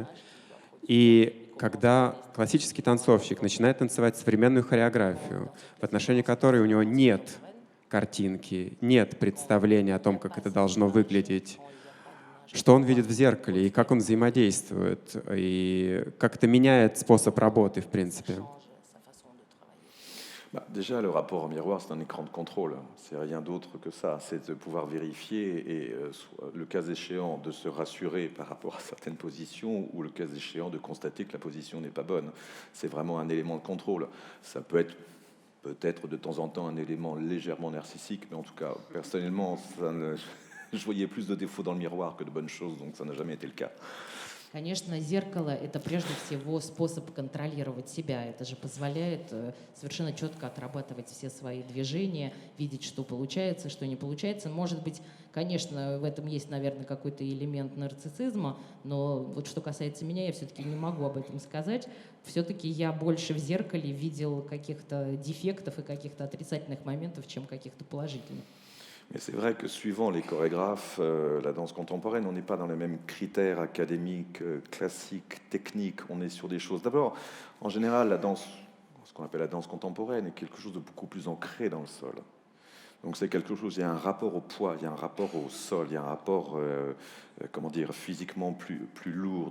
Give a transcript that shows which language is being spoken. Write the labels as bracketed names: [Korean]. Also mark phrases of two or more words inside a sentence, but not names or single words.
[Russian] И когда классический танцовщик начинает танцевать современную хореографию, в отношении которой у него нет картинки, нет представления о том, как это должно выглядеть, что он видит в зеркале, и как он взаимодействует, и как это меняет способ работы, в принципе. [French] Déjà, le rapport au miroir, c'est un écran de contrôle. C'est rien d'autre que ça. C'est de pouvoir vérifier et, le cas échéant, de se rassurer par rapport à certaines positions ou le cas échéant de constater que la position n'est pas bonne. C'est vraiment un élément de contrôle. Ça peut être peut-être de temps en temps un élément légèrement narcissique, mais en tout cas, personnellement, je voyais plus de défauts dans le miroir que de bonnes choses, donc ça n'a jamais été le cas. [Russian] Конечно, зеркало — это прежде всего способ контролировать себя. Это же позволяет совершенно четко отрабатывать все свои движения, видеть, что получается, что не получается. Может быть, конечно, в этом есть, наверное, какой-то элемент нарциссизма, но вот что касается меня, я все-таки не могу об этом сказать. Все-таки я больше в зеркале видел каких-то дефектов и каких-то отрицательных моментов, чем каких-то положительных. [French] Mais c'est vrai que suivant les chorégraphes, la danse contemporaine, on n'est pas dans les mêmes critères académiques, classiques, techniques. On est sur des choses. D'abord, en général, la danse, ce qu'on appelle la danse contemporaine, est quelque chose de beaucoup plus ancré dans le sol. Donc c'est quelque chose, il y a un rapport au poids, il y a un rapport au sol, il y a un rapport, physiquement plus lourd.